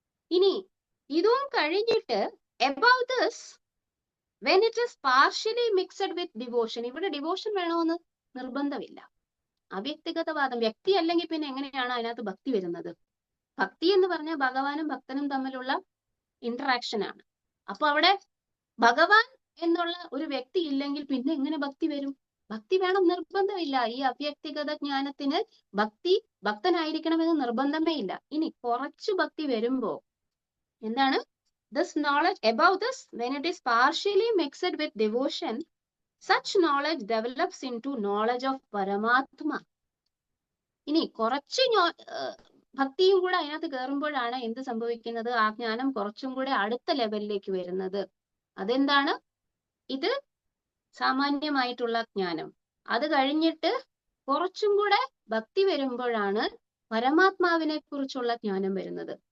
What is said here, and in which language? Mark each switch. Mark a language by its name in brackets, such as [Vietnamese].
[Malayalam] ഇനി ഇതും കഴിഞ്ഞിട്ട് [English] above this, when it is partially mixed with devotion, [Malayalam] ഇവിടെ ഡിവോഷൻ വേണമെന്ന് നിർബന്ധമില്ല. അവ്യക്തിഗതവാദം, വ്യക്തി അല്ലെങ്കിൽ പിന്നെ എങ്ങനെയാണ് അതിനകത്ത് ഭക്തി വരുന്നത്? ഭക്തി എന്ന് പറഞ്ഞാൽ ഭഗവാനും ഭക്തനും തമ്മിലുള്ള ഇന്ററാക്ഷൻ ആണ്. അപ്പൊ അവിടെ ഭഗവാൻ എന്നുള്ള ഒരു വ്യക്തി ഇല്ലെങ്കിൽ പിന്നെ എങ്ങനെ ഭക്തി വരും? ഭക്തി വേണം നിർബന്ധമില്ല. ഈ അവ്യക്തിഗത ജ്ഞാനത്തിന് ഭക്തനായിരിക്കണമെന്ന് നിർബന്ധമേ ഇല്ല. ഇനി കുറച്ച് ഭക്തി വരുമ്പോ എന്താണ്? [English] This knowledge, above this, when it is partially mixed with devotion, such knowledge develops into knowledge of Paramatma. [Malayalam] ഇനി കുറച്ച് ഭക്തിയും കൂടെ അതിനകത്ത് കയറുമ്പോഴാണ് എന്ത് സംഭവിക്കുന്നത്? ആ ജ്ഞാനം കുറച്ചും കൂടെ അടുത്ത ലെവലിലേക്ക് വരുന്നത്. അതെന്താണ്? ഇത് സാമാന്യമായിട്ടുള്ള ജ്ഞാനം. അത് കഴിഞ്ഞിട്ട് കുറച്ചും കൂടെ ഭക്തി വരുമ്പോഴാണ് പരമാത്മാവിനെ കുറിച്ചുള്ള ജ്ഞാനം വരുന്നത്.